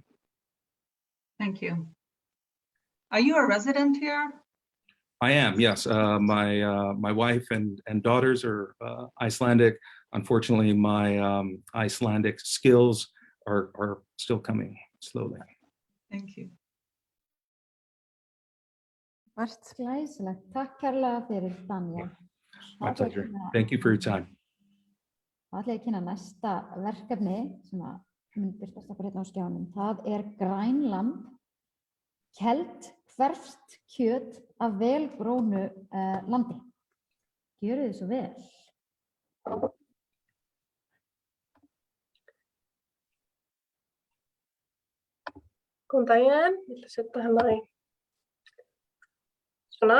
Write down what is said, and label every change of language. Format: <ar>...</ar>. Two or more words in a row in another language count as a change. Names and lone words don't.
<en>Thank you. Are you a resident here? I am, yes. My wife and daughters are Icelandic. Unfortunately, my Icelandic skills are still coming slowly. Thank you.</en> <is>Glæsilegt. Takk kærlega fyrir, Daniel.</is> <en>My pleasure. Thank you for your time.</en> <is>Það ætla ég að kynna næsta verkefni sem að mun birtast okkur hérna á skjánum. Það Grænland, keld hverft kjöt af vel grónu landi. Gjörið þið svo vel. Góðan daginn, ég ætla að setja hérna í svona.</is>